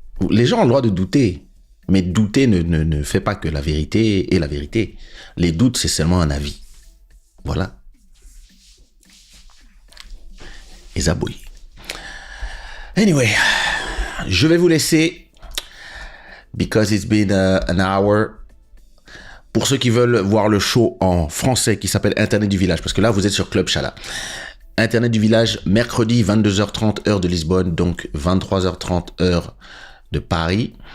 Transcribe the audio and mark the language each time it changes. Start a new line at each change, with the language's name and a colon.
French: Les gens ont le droit de douter. Mais douter ne fait pas que la vérité est la vérité. Les doutes, c'est seulement un avis. Voilà. Et Zaboui. Anyway, je vais vous laisser.
English: Because it's been an hour.
French: Pour ceux qui veulent voir le show en français qui s'appelle Internet du Village, parce que là, vous êtes sur Club Shada. Internet du Village, mercredi, 22h30, heure de Lisbonne, donc 23h30, heure de Paris.